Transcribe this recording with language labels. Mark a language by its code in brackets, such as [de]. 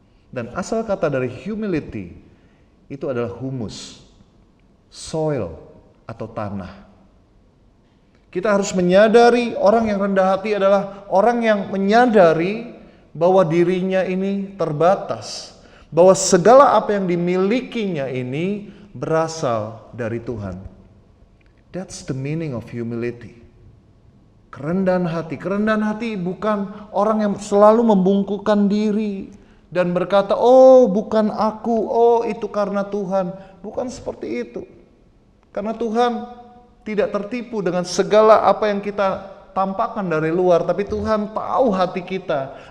[id] Dan asal kata dari humility itu adalah humus, soil atau tanah. Kita harus menyadari orang yang rendah hati adalah orang yang menyadari bahwa dirinya ini terbatas. Bahwa segala apa yang dimilikinya ini berasal dari Tuhan. [en] That's the meaning of humility. [id] Kerendahan hati. Kerendahan hati bukan orang yang selalu membungkukkan diri dan berkata, oh bukan aku, oh itu karena Tuhan. Bukan seperti itu. Karena Tuhan tidak tertipu dengan segala apa yang kita tampakkan dari luar, tapi Tuhan tahu hati kita.